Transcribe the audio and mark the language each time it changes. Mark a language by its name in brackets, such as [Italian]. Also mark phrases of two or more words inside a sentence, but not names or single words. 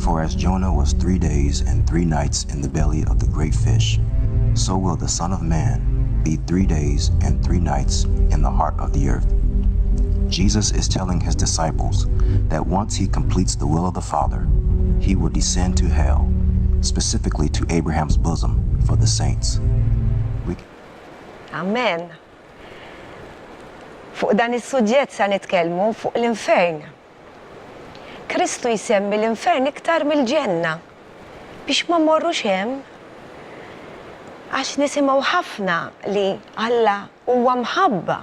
[English] For as Jonah was 3 days and 3 nights in the belly of the great fish, so will the Son of Man be 3 days and 3 nights in the heart of the earth. Jesus is telling his disciples that once he completes the will of the Father, he will descend to hell, specifically to Abraham's bosom for the saints. Amen. [Maltese] Fuq dan is-suġġett sa nitkellmu fuq l-infern. Kristu jsemmi l-infern iktar mill-ġenna biex ma mmorrux hemm għax nisimgħu ħafna li Alla huwa mħabba.